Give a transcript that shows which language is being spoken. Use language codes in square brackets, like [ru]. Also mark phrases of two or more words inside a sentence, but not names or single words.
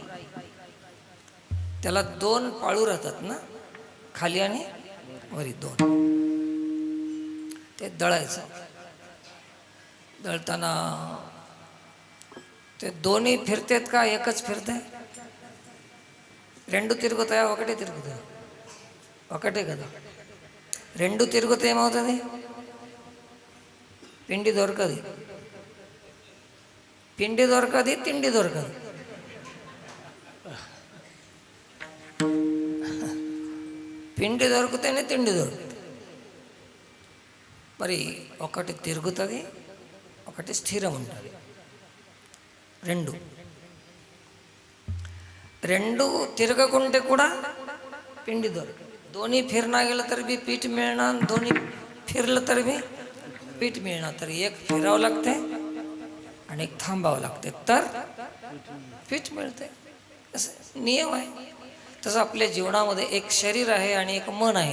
[mr] त्याला दोन पाळू राहतात ना, खाली आणि वरी दोन. ते दळायचं. दळताना ते दोन्ही फिरतेत का एकच फिरते? [te] రెండు తిరుగుతాయా ఒకటే తిరుగుతాయి? ఒకటే కదా. రెండు తిరుగుతే ఏమవుతుంది? పిండి దొరకదు, పిండి దొరకదు, తిండి దొరకదు. పిండి దొరికితేనే తిండి దొరుకుతుంది. మరి ఒకటి తిరుగుతుంది, ఒకటి స్థిరం ఉంటుంది. రెండు రెండు తిరగకుంటే కూడా पिंडी दొరకదు. [mr] दोन्ही फिरणा गेलं तरी बी पीठ मिळणार, दोन्ही फिरलं तरी बी पीठ मिळणार. तर एक फिरावं लागते आणि एक थांबावं लागते, तर पीठ मिळते. असं नियम आहे. तसं आपल्या जीवनामध्ये एक शरीर आहे आणि एक मन आहे.